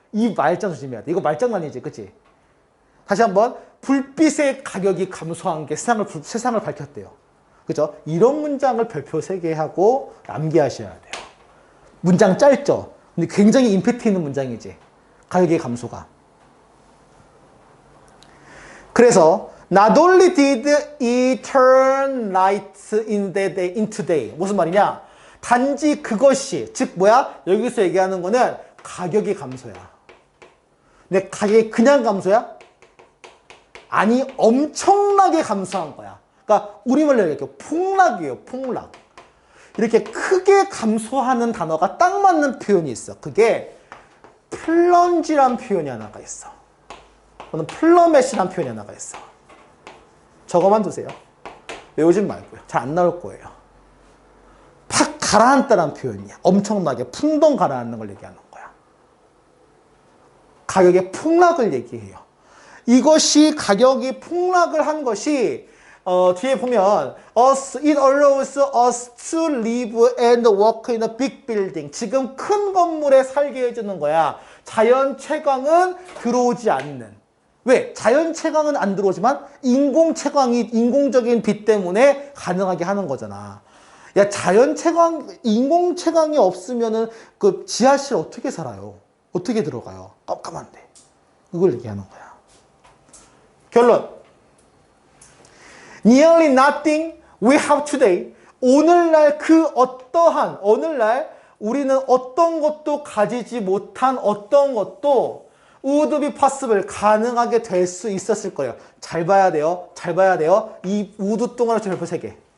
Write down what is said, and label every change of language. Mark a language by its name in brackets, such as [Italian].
[Korean] 이 말장 조심해야 돼. 이거 말장난이지, 그치? 다시 한번 불빛의 가격이 감소한 게 세상을 밝혔대요. 그죠? 이런 문장을 별표 3개 하고 암기하셔야 돼요. 문장 짧죠? 근데 굉장히 임팩트 있는 문장이지. 가격의 감소가. 그래서 [English] Not only did it turn light into day. [Korean] 무슨 말이냐? 단지 그것이, 즉 뭐야? 여기서 얘기하는 거는 가격이 감소야. 근데 가격이 그냥 감소야? 아니, 엄청나게 감소한 거야. 그러니까 우리말로 얘기할게요. 폭락이에요, 폭락. 이렇게 크게 감소하는 단어가 딱 맞는 표현이 있어. 그게 플런지란 표현이 하나가 있어. 오늘 플러맷이라는 표현이 나가 있어. 저거만 두세요. 외우진 말고요. 잘 안 나올 거예요. 팍 가라앉다라는 표현이야. 엄청나게 풍덩 가라앉는 걸 얘기하는 거야. 가격의 폭락을 얘기해요. 이것이 가격이 폭락을 한 것이 뒤에 보면 [English] it allows us to live and work in a big building. [Korean] 지금 큰 건물에 살게 해주는 거야. 자연 채광은 들어오지 않는. 왜? 자연 채광은 안 들어오지만 인공 채광이 인공적인 빛 때문에 가능하게 하는 거잖아. 야, 자연 채광, 인공 채광이 없으면은 그 지하실 어떻게 살아요? 어떻게 들어가요? 깜깜한데. 이걸 얘기하는 거야. 결론. [English] Nearly nothing we have today. [Korean] 오늘날 오늘날 우리는 어떤 것도 가지지 못한 어떤 것도 [English] would be possible. [Korean] 가능하게 될 수 있었을 거예요. 잘 봐야 돼요. 잘 봐야 돼요. 이 would 동안의 별표 3개.